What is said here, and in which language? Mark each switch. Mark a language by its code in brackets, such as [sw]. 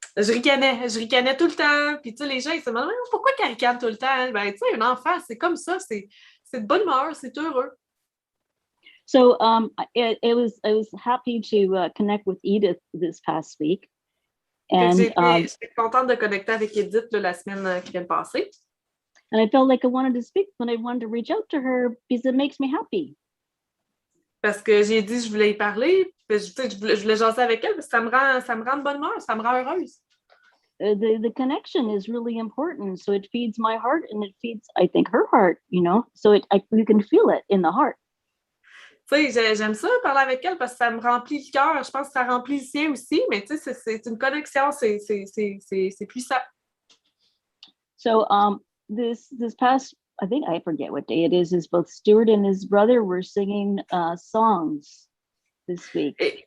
[fr] Je ricanais tout le temps. Puis, tu sais, les gens, ils se demandent pourquoi qu'elle ricane tout le temps? Ben, tu sais, un enfant, c'est comme ça, c'est de bonne humeur, c'est heureux. [en] So I was happy to connect with Edith this past week. And [fr] j'étais contente de connecter avec Edith la semaine qui vient de passer. [en] And I felt like I wanted to speak when I wanted to reach out to her because it makes me happy. [fr] Parce que j'ai dit je voulais y parler, puis je voulais jaser avec elle, parce que ça me rend de bonne humeur, ça me rend heureuse. [en] The connection is really important. So it feeds my heart and it feeds, I think, her heart, you know, so you can feel it in the heart. [fr] Tu sais, j'aime ça parler avec elle parce que ça me remplit le cœur. Je pense que ça remplit le sien aussi, mais tu sais, c'est une connexion, c'est puissant. [en] So this past, I think I forget what day it is both Stuart and his brother were singing songs this week.